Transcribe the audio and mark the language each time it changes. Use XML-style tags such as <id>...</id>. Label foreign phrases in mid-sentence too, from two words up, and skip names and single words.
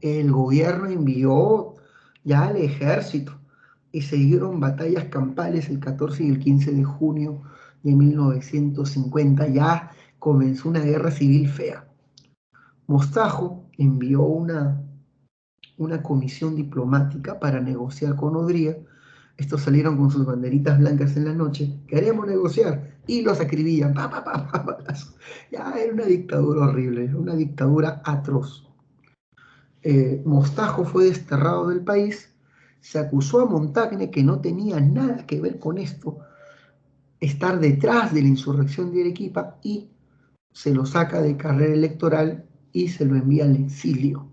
<es>El gobierno envió ya al ejército y se dieron batallas campales el 14 y el 15 de junio de 1950. Ya comenzó una guerra civil fea. Mostajo envió una comisión diplomática para negociar con Odría. Estos salieron con sus banderitas blancas en la noche. Queremos negociar. Y los acribillan. Pa, pa, pa, pa, pa. Ya era una dictadura horrible, una dictadura atroz. Mostajo fue desterrado del país, se acusó a Montagne, que no tenía nada que ver con esto, estar detrás de la insurrección de Arequipa, y se lo saca de carrera electoral y se lo envía al exilio.</es>